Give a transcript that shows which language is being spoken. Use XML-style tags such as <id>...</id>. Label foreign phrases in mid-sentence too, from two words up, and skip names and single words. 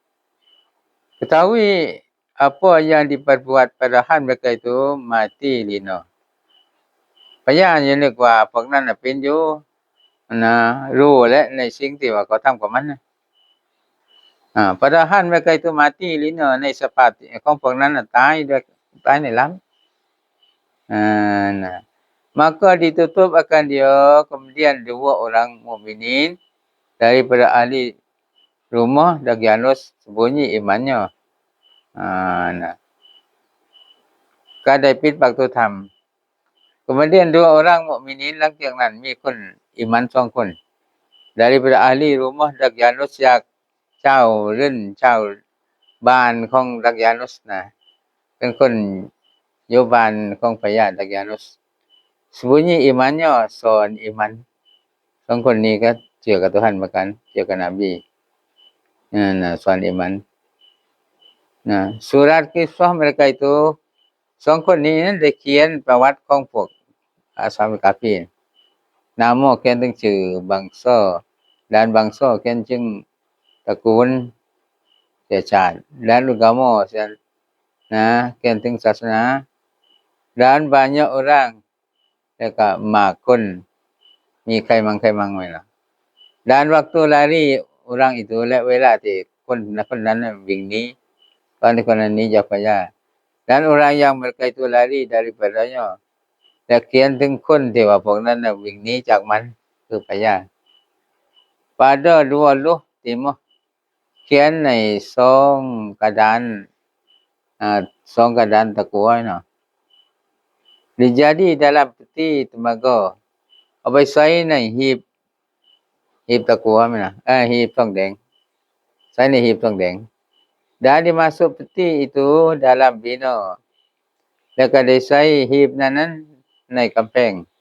<ms>ketahui apa yang diperbuat padahal mereka itu mati lina</ms> <th>พยานยังนึกว่าพวกนั้นน่ะเป็นอยู่นะรู้และในสิ่งที่ว่าเขาทำกับมันนะ</th> <ms>padahal mereka itu mati lina</ms> <th>ในสภาพของพวกนั้นน่ะตายในลำ</th> <ms>nah maka ditutup akan dia kemudian dua orang mukminin daripada ahli rumah Daqyanus sembunyi imannya nah</ms> <th>ก็ได้ปิดประตูธรรม</th> <ms>kemudian dua orang mukminin</ms> <th>หลังจากนั้น มีคนอิมัน2คน</th> <ms>daripada ahli rumah Daqyanus</ms> <th>จากเจ้าเรือนเจ้าบ้านของ Daqyanus นะเป็นคนอยู่บ้านของพญา Daqyanus</th> <ms>sembunyi imannya</ms> <th>สอนอิมัน2คนนี้ก็เชื่อกับTuhan เห มือนกันเชื่อกับนบีนะสอนอิมันนะ</th> <ms>surat kisah mereka itu</ms> <th>2 คนนี้นั้นได้เขียนประวัติของพวกอา สาบกาฟีนามเขียนถึงชื่อบางซอด้านบางซอเขียนถึงตระกูลเชื้อชา ติด้านagamaเช่นนะเขียนถึงศาสนาด้าน</th> <ms>banyak orang</ms> <th>แล้วก็มากคนมีใครมั่งไว้ล่ะ</th> <ms>dan waktu lari orang itu</ms> <th>และเวลาที่คนนั้นวิ่งหนีตอนที่คนนั้นหนีจากพญา</th> <ms>dan orang yang mereka itu lari daripadanya</ms> <th>และเขียนถึงคนที่ว่าพวกนั้นวิ่งหนีจากมันคือพญา</th> <ms>pada 20 timah</ms> <th>เขียนใน2กระดาน2กระดานตะกั่วเนาะ</th> <ms>dijadi dalam peti tembaga</ms> <th>เอาไปใส่ในหีบตะกั่วมั้ยนะหีบทองแดงใส่ในหีบทองแดง</th> <ms>dan dimasuk peti itu dalam bina</ms> <th>แล้วก็ได้ใส่หีบนั้นในกำแพง</th>